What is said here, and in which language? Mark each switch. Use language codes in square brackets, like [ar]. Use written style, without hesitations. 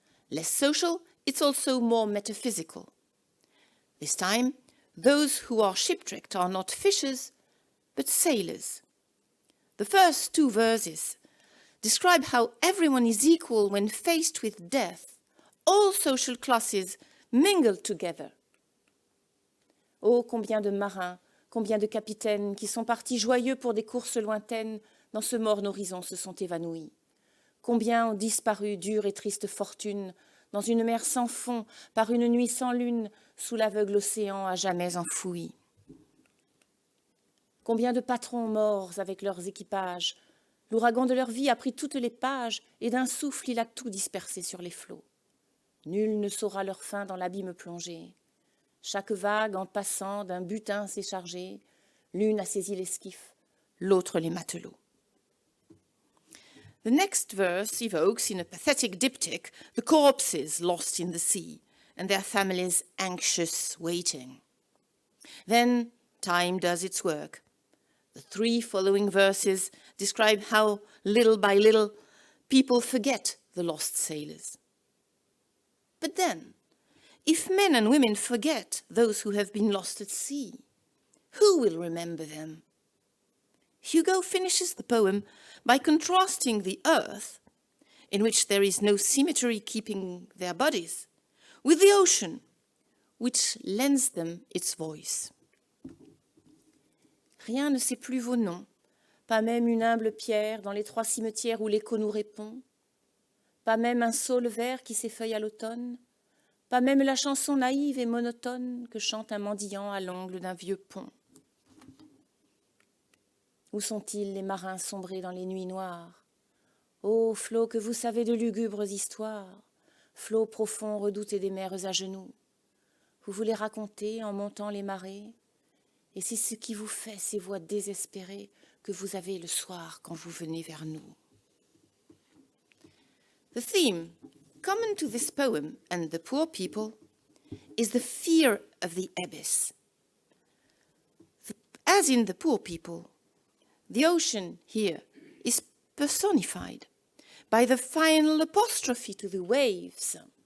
[en] Less social, it's also more metaphysical. This time, those who are shipwrecked are not fishers, but sailors. The first two verses describe how everyone is equal when faced with death, all social classes mingled together. [fr] Oh, combien de marins, combien de capitaines qui sont partis joyeux pour des courses lointaines, dans ce morne horizon se sont évanouis. Combien ont disparu dure et triste fortune, dans une mer sans fond, par une nuit sans lune, sous l'aveugle océan à jamais enfoui. Combien de patrons morts avec leurs équipages, l'ouragan de leur vie a pris toutes les pages, et d'un souffle il a tout dispersé sur les flots. Nul ne saura leur fin dans l'abîme plongé. Chaque vague en passant d'un butin s'est chargée, l'une a saisi l'esquif, l'autre les matelots. [en] The next verse evokes in a pathetic diptych the corpses lost in the sea and their families anxious waiting. Then time does its work. The three following verses describe how, little by little, people forget the lost sailors. But then, if men and women forget those who have been lost at sea, who will remember them? Hugo finishes the poem by contrasting the earth, in which there is no cemetery keeping their bodies, with the ocean, which lends them its voice. [fr] Rien ne sait plus vos noms, pas même une humble pierre dans les 3 cimetières où l'écho nous répond, pas même un saule vert qui s'effeuille à l'automne, pas même la chanson naïve et monotone que chante un mendiant à l'angle d'un vieux pont. Où sont-ils les marins sombrés dans les nuits noires? Ô flots que vous savez de lugubres histoires, flots profonds redoutés des mers à genoux, vous voulez raconter en montant les marées, et c'est ce qui vous fait ces voix désespérées que vous avez le soir quand vous venez vers nous. [en] The theme, common to this poem and the poor people, is the fear of the abyss. As in the poor people, the ocean here is personified by the final apostrophe to the waves.